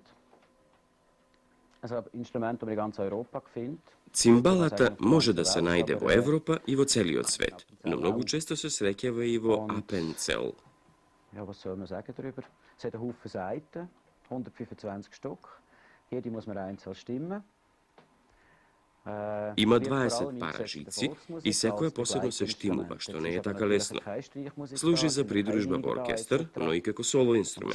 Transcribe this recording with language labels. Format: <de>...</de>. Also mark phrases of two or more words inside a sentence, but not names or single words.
<de>Also ein Instrument, das man in ganz Europa findet.</de> <mk>Цимбалата може да се најде во Европа и во целиот свет, но многу често се среќава и во Апенцел.</mk> <de>Ja, was soll man sagen darüber? Es hat einen Haufen Saiten, 125 Stück. Jede muss man einzeln stimmen.</de> <mk>Има 20 пара жици и секоја посебно се штимува, што не е така лесно. Служи за придружба во оркестар, но и како соло инструмент.</mk>